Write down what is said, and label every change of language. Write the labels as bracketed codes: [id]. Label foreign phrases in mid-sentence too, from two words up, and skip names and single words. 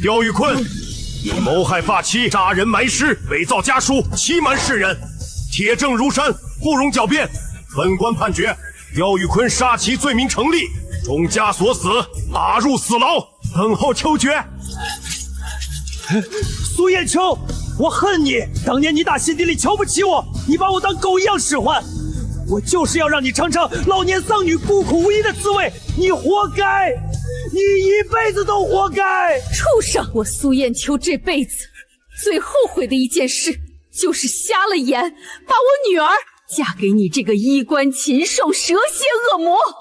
[zh] 刁玉坤，你謀害发妻，殺人埋屍，偽造家書，欺瞞世人，鐵證如山，不容狡辯。本官判決，刁玉坤殺妻罪名成立，終家所死，打入死牢，等候秋決。蘇艷秋，我恨你！当年你打心底里瞧不起我，你把我当狗一样使唤，我就是要让你尝尝老年丧女孤苦无依的滋味，你活该！你一辈子都活该！畜生！我苏艳秋这辈子最后悔的一件事，就是瞎了眼，把我女儿嫁给你这个衣冠禽兽、蛇蝎恶魔。